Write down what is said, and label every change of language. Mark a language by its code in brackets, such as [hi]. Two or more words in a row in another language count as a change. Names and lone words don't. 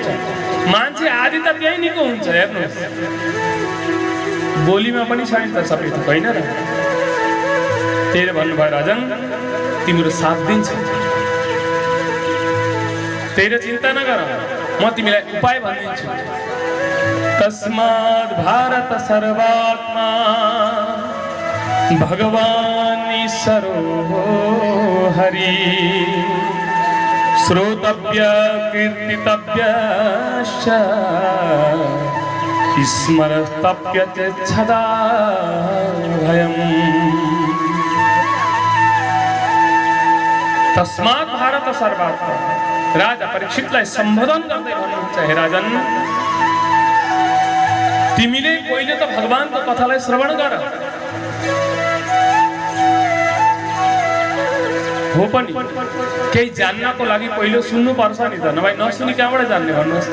[ne] मान्छे आदि त त्यही निको हुन्छ। हेर्नुहोस्, बोलीमा पनि छ नि त सबै, होइन र? त्यही भन्नुभयो राजन, तिम्रो 7 दिन छ, त्यही चिन्ता नगर, म तिमीलाई उपाय भनिदिन्छु। [sa] तस्मात् भारत सर्वात्मा भगवान ईश्वरो हरि श्रोतव्य कीर्तितव्यश्च स्मर्तव्य च सदा भयम्। तस्मात् भारत सर्वात्मा, [ne] राजा परीक्षितलाई सम्बोधन गर्दै भन्नुहुन्छ, हे राजन तिमीले पहिले त भगवानको कथालाई श्रवण गर। हो पनि केही जान्नको लागि पहिलो सुन्नु पर्छ नि त, नभए नसुनी कहाँबाट जान्ने भन्नुहोस् त?